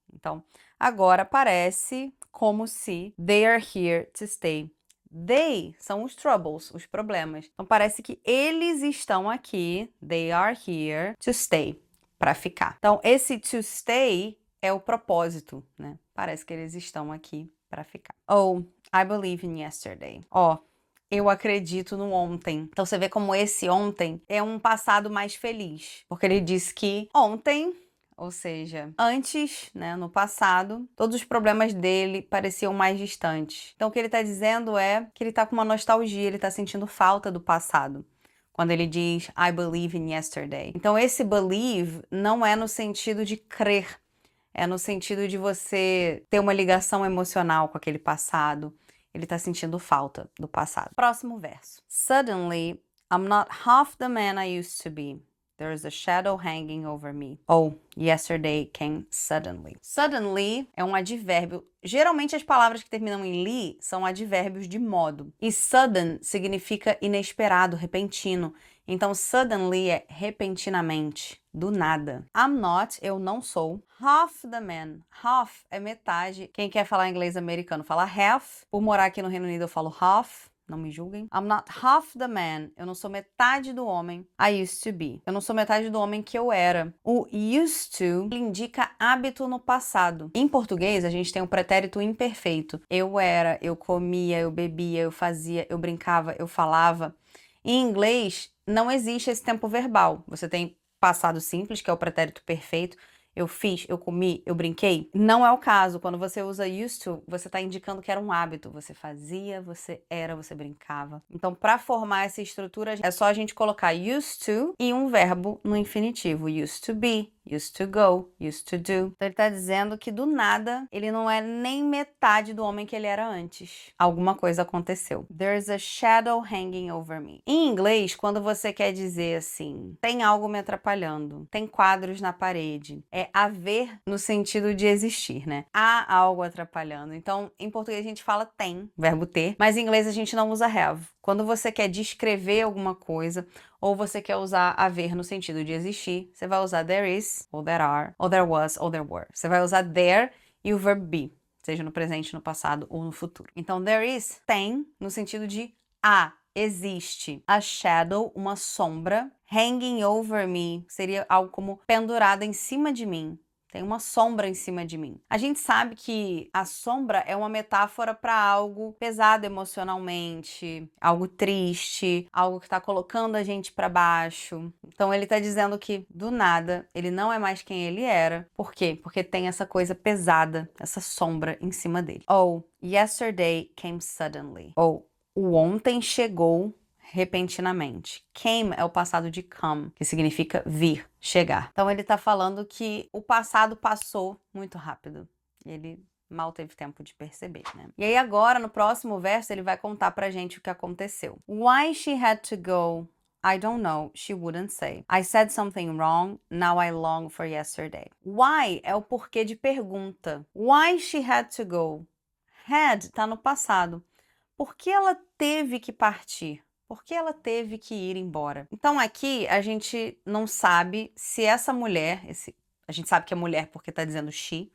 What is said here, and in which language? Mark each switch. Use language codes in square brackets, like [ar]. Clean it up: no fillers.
[pt] Então, agora parece como se [en] they are here to stay. [pt] They são os troubles, os problemas. Então, parece que eles estão aqui, [en] they are here to stay, [pt] para ficar. Então, esse to stay é o propósito, né? Parece que eles estão aqui para ficar. [en] Oh, I believe in yesterday. [pt] Ó, eu acredito no ontem. Então você vê como esse ontem é um passado mais feliz. Porque ele diz que ontem, ou seja, antes, né, no passado, todos os problemas dele pareciam mais distantes. Então o que ele está dizendo é que ele está com uma nostalgia, ele está sentindo falta do passado. Quando ele diz, [en] I believe in yesterday. [pt] Então esse believe não é no sentido de crer. É no sentido de você ter uma ligação emocional com aquele passado. Ele tá sentindo falta do passado. Próximo verso. [en] Suddenly, I'm not half the man I used to be. There's a shadow hanging over me. Oh, yesterday came suddenly. [pt] Suddenly é um advérbio. Geralmente as palavras que terminam em li são advérbios de modo. E sudden significa inesperado, repentino. Então, suddenly é repentinamente, do nada. [en] I'm not, [pt] eu não sou. [en] Half the man. Half [pt] é metade. Quem quer falar inglês americano fala half. Por morar aqui no Reino Unido eu falo half. Não me julguem. [en] I'm not half the man. [pt] Eu não sou metade do homem [en] I used to be. [pt] Eu não sou metade do homem que eu era. O used to indica hábito no passado. Em português, a gente tem o pretérito imperfeito. Eu era, eu comia, eu bebia, eu fazia, eu brincava, eu falava. Em inglês, não existe esse tempo verbal. Você tem passado simples, que é o pretérito perfeito. Eu fiz, eu comi, eu brinquei. Não é o caso. Quando você usa used to, você está indicando que era um hábito. Você fazia, você era, você brincava. Então, para formar essa estrutura, é só a gente colocar used to e um verbo no infinitivo. [en] Used to be, used to go, used to do. [pt] Então, ele está dizendo que do nada, ele não é nem metade do homem que ele era antes. Alguma coisa aconteceu. [en] There's a shadow hanging over me. [pt] Em inglês, quando você quer dizer assim, tem algo me atrapalhando, tem quadros na parede, é haver no sentido de existir, né? Há algo atrapalhando. Então, em português a gente fala tem, verbo ter, mas em inglês a gente não usa have. Quando você quer descrever alguma coisa, ou você quer usar haver no sentido de existir, você vai usar there is, ou there are, ou there was, ou there were. Você vai usar there e o verbo be, seja no presente, no passado ou no futuro. Então, there is tem no sentido de existe. A shadow, uma sombra. [en] Hanging over me [pt] seria algo como pendurada em cima de mim. Tem uma sombra em cima de mim. A gente sabe que a sombra é uma metáfora para algo pesado emocionalmente, algo triste, algo que tá colocando a gente para baixo. Então ele tá dizendo que do nada ele não é mais quem ele era. Por quê? Porque tem essa coisa pesada, essa sombra em cima dele. [en] Ou yesterday came suddenly. [pt] Ou o ontem chegou repentinamente. Came é o passado de come, que significa vir, chegar. Então ele tá falando que o passado passou muito rápido. Ele mal teve tempo de perceber, né? E aí agora, no próximo verso, ele vai contar pra gente o que aconteceu. [en] Why she had to go, I don't know, she wouldn't say. I said something wrong, now I long for yesterday. Why [pt] é o porquê de pergunta. [en] Why she had to go. [pt] Had tá no passado. Por que ela teve que partir? Por que ela teve que ir embora? Então aqui a gente não sabe se essa mulher, a gente sabe que é mulher porque tá dizendo she.